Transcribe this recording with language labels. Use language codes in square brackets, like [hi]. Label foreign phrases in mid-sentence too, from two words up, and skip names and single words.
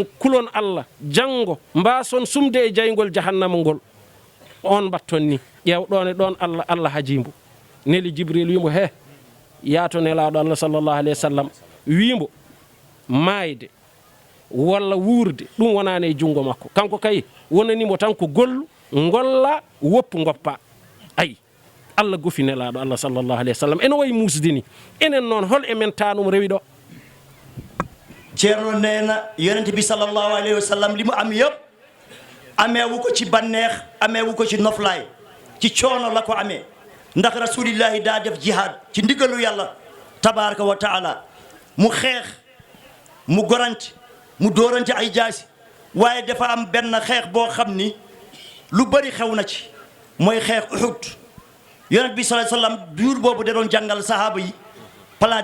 [ff] kulon Allah janggo mbason sumde e jaygol jahannama ngol on batton ni ƴewɗon e ɗon Allah hajimbo neli jibril wimo he yaato nelaɗo allah [ar] صلى الله عليه وسلم [ff] wimo maayde walla wuurde ɗum wonani e junngo makko kanko kay wonanimo tan ko gollu golla woppu goppa ayi allah gofi nelaɗo allah [ar] صلى الله عليه وسلم [ff] ene wayi musdini enen noon hol emen tanum rewi ɗo [wo] ceerno neena yonente bi [ar] صلى الله عليه وسلم [wo] li mu am yëpp ameewu ko ci banneex ameewu ko ci noflaay ci coono la ko amee ndax rasulillahi daa def jihaad ci ndigalu yàlla [ar] تبارك وتعالى [wo] mu xeex mu gorante mu dóorante ay jaasi waaye dafa am benn xeex boo xam ni lu bëri xew na ci mooy xeex Uhud yonent bi [ar] صلى الله عليه وسلم [wo] jour boobu da doon jàngal sahaaba yi plan